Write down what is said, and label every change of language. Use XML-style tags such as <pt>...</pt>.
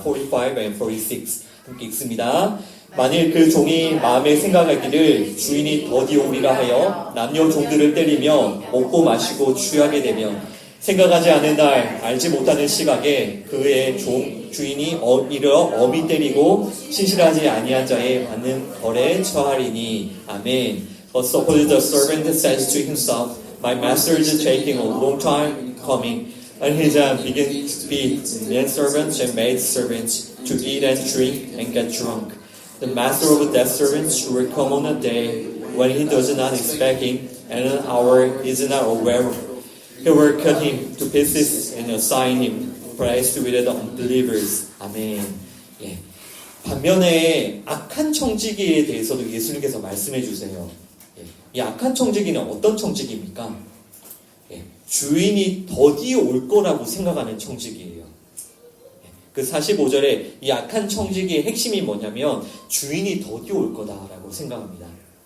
<en>45 and 46</en> <ko>함께 읽습니다. 만일 그 종이 마음에 생각하기를 주인이 더디 오리라 하여 남녀 종들을 때리며 먹고 마시고 취하게 되면 생각하지 않은 날 알지 못하는 시각에 그의 주인이 이르러 엄히 때리고 신실하지 아니한 자에 받는 벌에 처하리니. 아멘.</ko> <en>But suppose the servant says to himself, My master is taking a long time coming, and his begins to feed men servants and maid servants to eat and drink and get drunk. The master of that servant will come on a day when he does not expect him, and an hour he is not aware of. He will cut him to pieces and assign him place with the unbelievers.</en> <ko>아멘. 예. 반면에 악한 청지기에 대해서도 예수님께서 말씀해 주세요. 예. 이 악한 청지기는 어떤 청지기입니까? 예. 주인이 더디 올 거라고 생각하는 청지기예요. 예. 그 45절에 이 악한 청지기의 핵심이 뭐냐면 주인이 더디 올 거다라고 생각합니다.</ko>